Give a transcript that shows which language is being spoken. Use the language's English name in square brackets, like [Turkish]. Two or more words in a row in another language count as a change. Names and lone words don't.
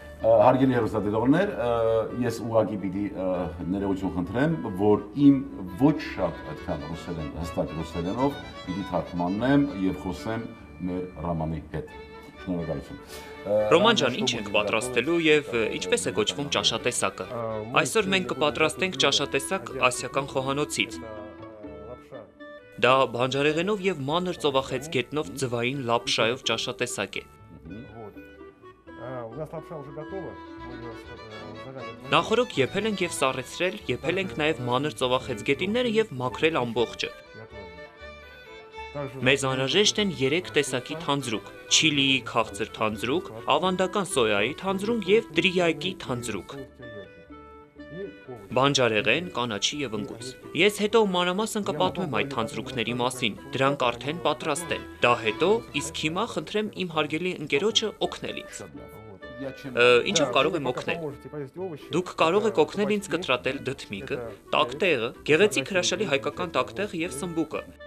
[Armenian] Հարգելի հեռուստադիտողներ, ես ուղղակի պիտի ներողություն խնդրեմ, որ իմ ոչ շատ այդքան ռուսերեն, հստակ ռուսերենով պիտի թարգմանեմ եւ խոսեմ մեր Ռամանի հետ։ Շնորհակալություն։ Ռոման ջան, ինչ ենք պատրաստելու եւ ինչպես է կոչվում ճաշատեսակը։ Այսօր մենք կպատրաստենք ճաշատեսակ ասիական խոհանոցից։ Դա բանջարեղենով եւ մանր ծովախեցգետնով ձվային լապշայով ճաշատեսակ է։ [Russian] У нас лапша уже готова. Мы ее заранее. [Armenian] Նախորդ եփել ենք եւ սառեցրել, եփել ենք նաեւ մանր ծովախեցգետինները եւ մաքրել ամբողջը։ Մեզ անհրաժեշտ են 3 տեսակի թանձրուկ՝ չիլիի քաղցր թանձրուկ, ավանդական սոյայի թանձրուկ եւ տրիակի թանձրուկ։ Բանջարեղեն, կանաչի եւ ընկույզ։ Ես հետո մանրամասն կպատմեմ այդ թանձրուկների մասին, դրանք արդեն պատրաստ են։ Դա հետո, իսկ հիմա խնդրեմ իմ հարգելի ընկերոջը օգնել ինձ։ Ինչով կարող եմ օգնել։ Դուք կարող եք օգնել ինձ կտրատել դդմիկը, տակտեղը, գեղեցիկ հրաշալի հայկական տակտեղը եւ սմբուկը։